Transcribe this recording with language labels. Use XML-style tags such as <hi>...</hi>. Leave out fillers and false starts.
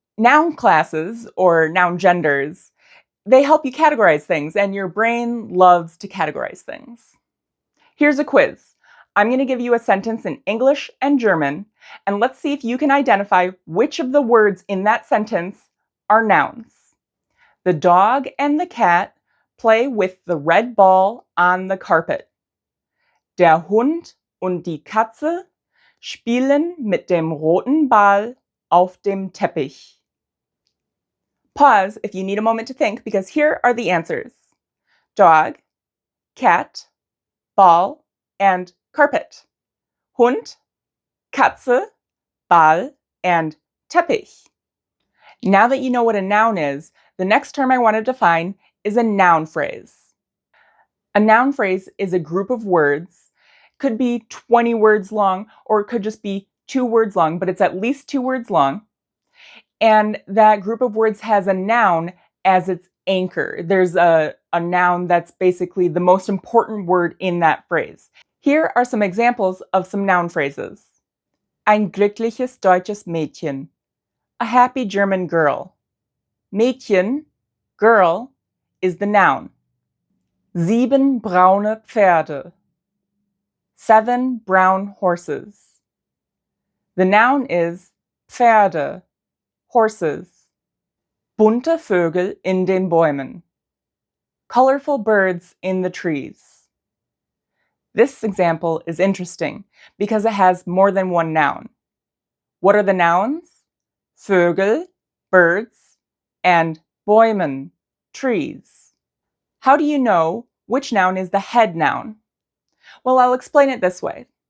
<en>Noun classes, or noun genders, they help you categorize things, and your brain loves to categorize things. Here's a quiz. I'm going to give you a sentence in English and German, and let's see if you can identify which of the words in that sentence are nouns. The dog and the cat play with the red ball on the carpet.</en> <de>Der Hund und die Katze spielen mit dem roten Ball auf dem Teppich.</de> <en>Pause if you need a moment to think, because here are the answers: dog, cat, ball, and carpet.</en> <de>Hund, Katze, Ball, and Teppich.</de> <en>Now that you know what a noun is, the next term I want to define is a noun phrase. A noun phrase is a group of words. It could be 20 words long, or it could just be 2 words long, but it's at least 2 words long. And that group of words has a noun as its anchor. There's a noun that's basically the most important word in that phrase. Here are some examples of some noun phrases.</en> <de>Ein glückliches deutsches Mädchen.</de> <en>A happy German girl. Mädchen, girl, is the noun.</en> <de>7 braune Pferde.</de> <en>7 brown horses. The noun is Pferde, horses.</en> <de>Bunte Vögel in den Bäumen.</de> <en>Colorful birds in the trees. This example is interesting because it has more than one noun. What are the nouns? Vögel, birds, and Bäumen, trees. How do you know which noun is the head noun? Well, I'll explain it this way.</en>